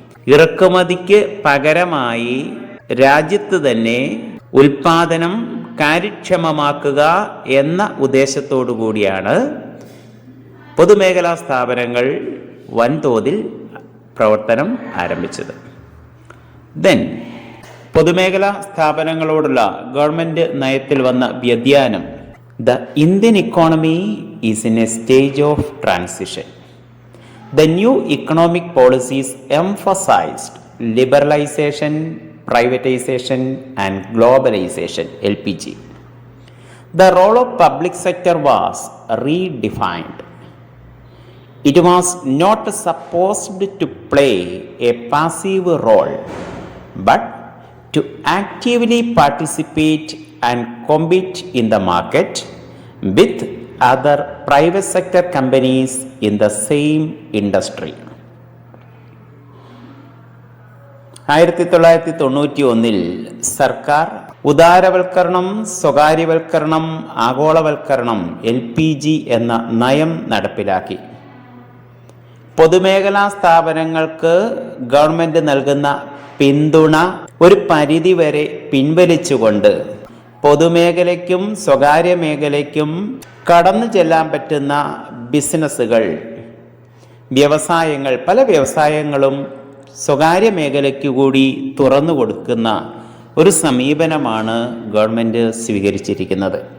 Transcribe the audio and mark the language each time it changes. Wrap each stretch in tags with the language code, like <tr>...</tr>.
<ml>ഇറക്കുമതിക്ക് പകരമായി രാജ്യത്ത് തന്നെ ഉൽപാദനം കാര്യക്ഷമമാക്കുക എന്ന ഉദ്ദേശത്തോടു കൂടിയാണ് പൊതുമേഖലാ സ്ഥാപനങ്ങൾ വൻതോതിൽ പ്രവർത്തനം ആരംഭിച്ചത്. ദെൻ പൊതുമേഖലാ സ്ഥാപനങ്ങളോടുള്ള ഗവൺമെൻറ് നയത്തിൽ വന്ന വ്യതിയാനം.</ml> <en>The Indian economy is in a stage of transition. The new economic policies emphasized liberalization, privatization and globalization (LPG). The role of public sector was redefined. It was not supposed to play a passive role, but to actively participate and compete in the market with other private sector companies in the same industry.</en> <ml>1991 സർക്കാർ ഉദാരവൽക്കരണം, സ്വകാര്യവൽക്കരണം, ആഗോളവൽക്കരണം (LPG) എന്ന നയം നടപ്പിലാക്കി. പൊതുമേഖലാ സ്ഥാപനങ്ങൾക്ക് government നൽകുന്ന പിന്തുണ ഒരു പരിധിവരെ പിൻവലിച്ചുകൊണ്ട് പൊതുമേഖലയ്ക്കും സ്വകാര്യ മേഖലയ്ക്കും കടന്നു ചെല്ലാൻ പറ്റുന്ന ബിസിനസ്സുകൾ, വ്യവസായങ്ങൾ, പല വ്യവസായങ്ങളും സ്വകാര്യ മേഖലയ്ക്ക് കൂടി തുറന്നു കൊടുക്കുന്ന ഒരു സമീപനമാണ് ഗവൺമെൻറ് സ്വീകരിച്ചിരിക്കുന്നത്.</ml>